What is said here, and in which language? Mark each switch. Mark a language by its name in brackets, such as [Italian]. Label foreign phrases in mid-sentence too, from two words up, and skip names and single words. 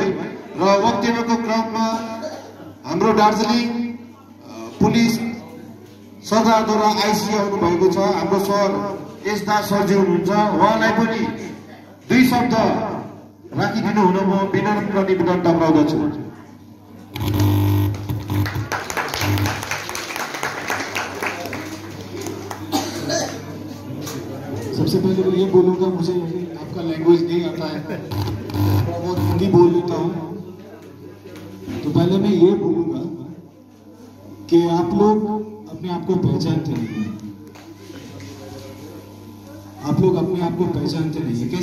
[Nepali] र वक्तव्यको क्रममा हाम्रो दार्जिलिङ पुलिस सरदारद्वारा आइसी आउनु भएको छ, हाम्रो सर एस दास सरजी हुनुहुन्छ, उहाँलाई पनि 2 शब्द राखिदिनु हुन म विनम्र निवेदन टक्राउँदछु। [Hindi] सबसे पहले तो ये बोलूँगा, मुझे आपका लैंग्वेज नहीं आता है, बहुत हिंदी बोल लेता हूँ। तो पहले मैं ये बोलूँगा कि आप लोग अपने आप को पहचानते नहीं हैं, आप लोग अपने आप को पहचानते नहीं हैं।